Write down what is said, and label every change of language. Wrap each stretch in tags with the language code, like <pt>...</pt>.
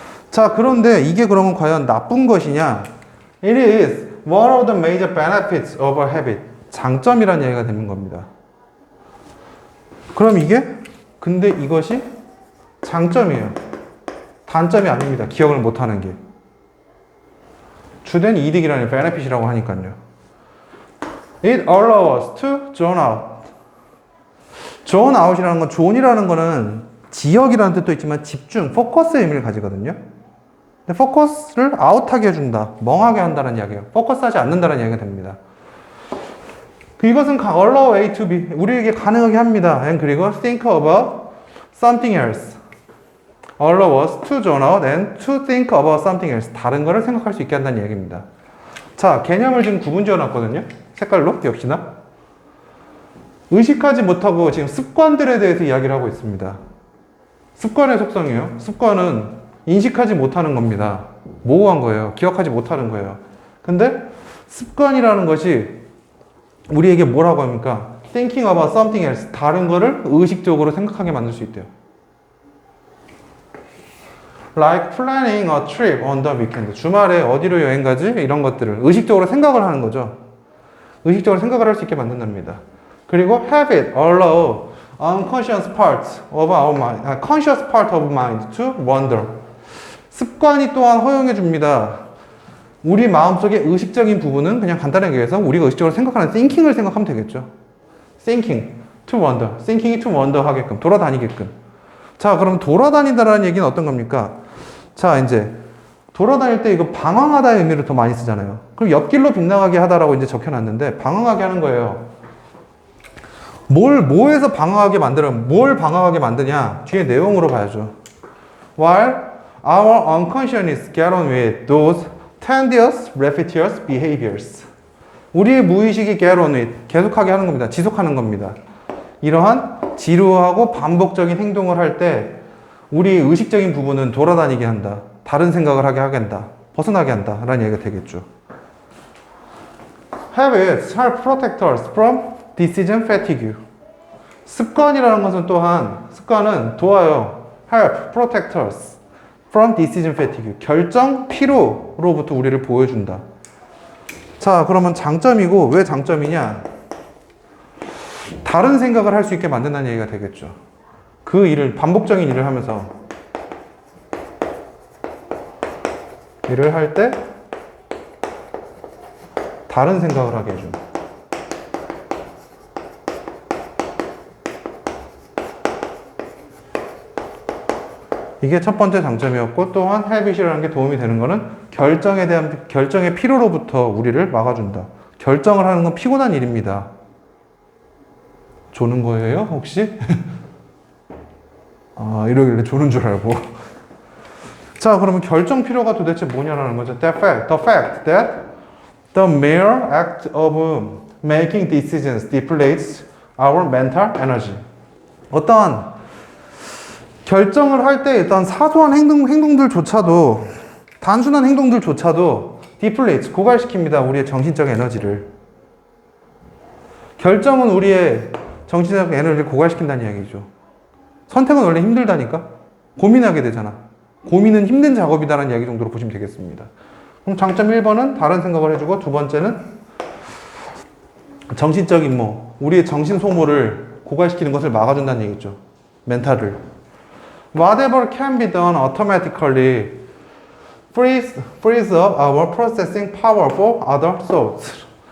<ko>자, 그런데 이게 그러면 과연 나쁜 것이냐?</ko> <en>It is one of the major benefits of a habit.</en> <ko>장점이라는 얘기가 되는 겁니다. 그럼 근데 이것이 장점이에요. 단점이 아닙니다. 기억을 못하는 게. 주된 이득이라는 benefit이라고 하니까요.</ko> <en>It allows us to zone out.</en> <ko>zone out이라는 건, zone이라는 거는 지역이라는 뜻도 있지만 집중, 포커스의 의미를 가지거든요. 근데 포커스를 아웃하게 해준다. 멍하게 한다는 이야기예요. 포커스하지 않는다는 이야기가 됩니다. 이것은</ko> <en>allow A to B,</en> <ko>우리에게 가능하게 합니다.</ko> <en>and</en> <ko>그리고</ko> <en>think about something else. allow us to zone out and to think about something else.</en> <ko>다른 거를 생각할 수 있게 한다는 이야기입니다. 자, 개념을 지금 구분 지어놨거든요. 색깔로, 역시나. 의식하지 못하고 지금 습관들에 대해서 이야기를 하고 있습니다. 습관의 속성이에요. 습관은 인식하지 못하는 겁니다. 모호한 거예요. 기억하지 못하는 거예요. 근데 습관이라는 것이 우리에게 뭐라고 합니까?</ko> <en>Thinking about something else.</en> <ko>다른 거를 의식적으로 생각하게 만들 수 있대요.</ko> <en>Like planning a trip on the weekend.</en> <ko>주말에 어디로 여행 가지? 이런 것들을 의식적으로 생각을 하는 거죠. 의식적으로 생각을 할 수 있게 만든답니다. 그리고</ko> <en>habit, allow unconscious part of our mind, conscious part of mind to wander.</en> <ko>습관이 또한 허용해 줍니다. 우리 마음속의 의식적인 부분은 그냥 간단하게 얘기해서 우리가 의식적으로 생각하는 thinking을 생각하면 되겠죠.</ko> <en>thinking to wander, thinking이 to wander</en> <ko>하게끔, 돌아다니게끔. 자, 그럼 돌아다닌다라는 얘기는 어떤 겁니까? 자, 이제 돌아다닐 때 이거 방황하다의 의미를 더 많이 쓰잖아요. 그럼 옆길로 빗나가게 하다라고 이제 적혀놨는데 방황하게 하는 거예요. 뭐에서 방황하게 뭘 방황하게 만드냐? 뒤에 내용으로 봐야죠.</ko> <en>While our unconscious get on with those tedious, repetitious behaviors.</en> <ko>우리의 무의식이 get on with, 계속하게 하는 겁니다. 지속하는 겁니다. 이러한 지루하고 반복적인 행동을 할 때 우리 의식적인 부분은 돌아다니게 한다. 다른 생각을 하게 한다. 벗어나게 한다. 라는 얘기가 되겠죠.</ko> <en>Habits help protect us from decision fatigue.</en> <ko>습관이라는 것은 또한, 습관은 도와요.</ko> <en>help protect us from decision fatigue.</en> <ko>결정 피로로부터 우리를 보여준다. 자, 그러면 장점이고, 왜 장점이냐? 다른 생각을 할 수 있게 만든다는 얘기가 되겠죠. 그 일을, 반복적인 일을 하면서, 일을 할 때, 다른 생각을 하게 해준다. 이게 첫 번째 장점이었고, 또한 habit이라는 게 도움이 되는 거는 결정에 대한, 결정의 피로로부터 우리를 막아준다. 결정을 하는 건 피곤한 일입니다. 조는 거예요, 혹시? 아, 이러길래 조는 줄 알고. 자, 그러면 결정 피로가 도대체 뭐냐라는 거죠.</ko> <en>The fact that the mere act of making decisions depletes our mental energy.</en> <ko>어떠한 결정을 할 때 일단 사소한 행동들조차도, 단순한 행동들조차도 depletes, 고갈시킵니다. 우리의 정신적 에너지를. 결정은 우리의 정신적 에너지를 고갈시킨다는 이야기죠. 선택은 원래 힘들다니까? 고민하게 되잖아. 고민은 힘든 작업이다라는 이야기 정도로 보시면 되겠습니다. 그럼 장점 1번은 다른 생각을 해주고, 두 번째는 정신적인 우리의 정신 소모를 고갈시키는 것을 막아준다는 얘기죠. 멘탈을.</ko> <en>Whatever can be done automatically frees up our processing power for other thoughts.</en>